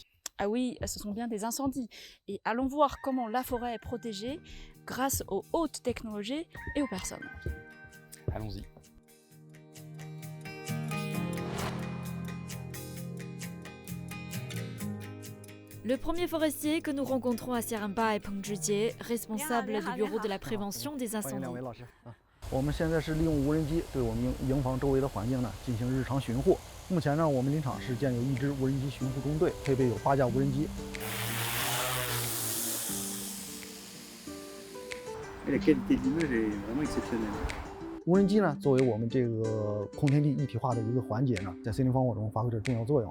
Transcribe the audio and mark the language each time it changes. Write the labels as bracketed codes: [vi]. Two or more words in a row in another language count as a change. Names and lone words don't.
[fr] Ah oui, ce sont bien des incendies. Et allons voir comment la forêt est protégée grâce aux hautes technologies et aux personnes. Allons-y. Le premier forestier que nous rencontrons à Seremba est Peng Zhijie, responsable du bureau de la prévention des [zh] 欢迎两 [fr] incendies. [zh] 位老师啊！我们现在是利用无人机对我们营房周围的环境呢进行日常巡护。目前呢，我们林场是建有1支无人机巡护中队，配备有8架无人机。无人机呢，作为我们这个空天地一体化的一个环节呢，在森林防火中发挥着重要作用。